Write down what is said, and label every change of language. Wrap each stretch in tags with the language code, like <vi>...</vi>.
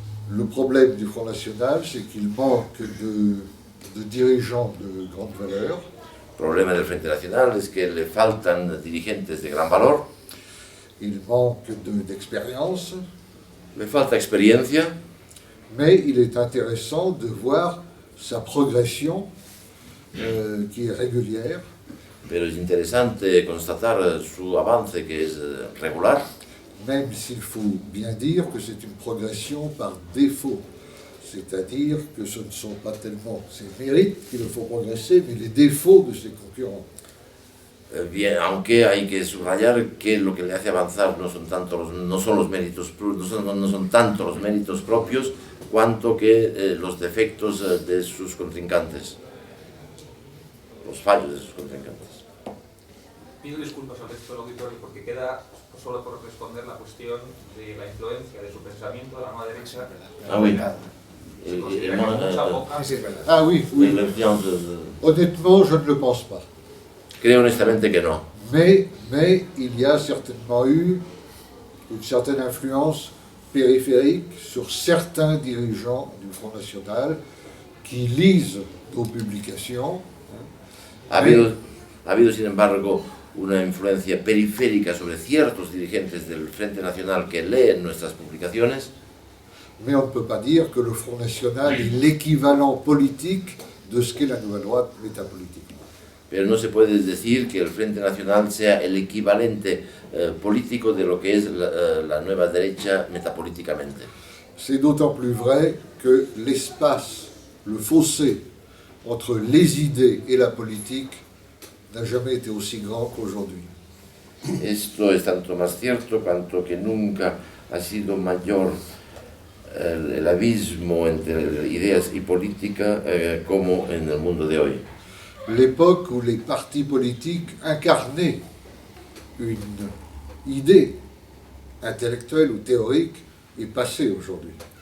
<fr>Le problème du Front National, c'est qu'il manque de dirigeants de grande valeur.</fr> <es>El problema del Frente Nacional es que le faltan dirigentes de gran valor,</es> <fr>Il manque d'expérience,</fr> <es>le falta experiencia,</es> <fr>mais il est intéressant de voir sa progression qui est régulière,</fr> <es>pero es interesante constatar su avance que es regular,</es> <fr>même s'il faut bien dire que c'est une progression par défaut. C'est-à-dire que ce ne sont pas tellement ses mérites qui le font progresser, mais les défauts de ses concurrents.</fr> <es>Bien, aunque hay que subrayar que lo que le hace avanzar no son tanto los méritos propios cuanto que los defectos de sus contrincantes, los fallos de sus contrincantes. Pido disculpas al resto del auditorio porque queda solo por responder la cuestión de la influencia de su pensamiento de la nueva derecha.</es> <fr>Ah oui.</fr> <es>Se considera que mucha poca. Sí, es verdad.</es> <fr>Ah oui, oui. L'influence Honnêtement, je ne le pense pas.</fr> <es>Creo honestamente que no.</es> <fr>Mais il y a certainement eu une certaine influence périphérique sur certains dirigeants du Front National qui lisent nos publications.</fr> <es>Ha habido, sin embargo, una influencia periférica sobre ciertos dirigentes del Frente Nacional que leen nuestras publicaciones,</es> <fr>Mais on ne peut pas dire que le Front National est l'équivalent politique de ce qu'est la nouvelle droite métapolitique.</fr> <es>pero no se puede decir que el Frente Nacional sea el equivalente político de lo que es la nueva derecha metapolíticamente.</es> <fr>C'est d'autant plus vrai que l'espace, le fossé entre les idées et la politique n'a jamais été aussi grand qu'aujourd'hui.</fr> <es>Esto es tanto más cierto cuanto que nunca ha sido mayor el abismo entre ideas y política como en el mundo de hoy.</es> <fr>L'époque où les partis politiques incarnaient une idée intellectuelle ou théorique est passée aujourd'hui.</fr>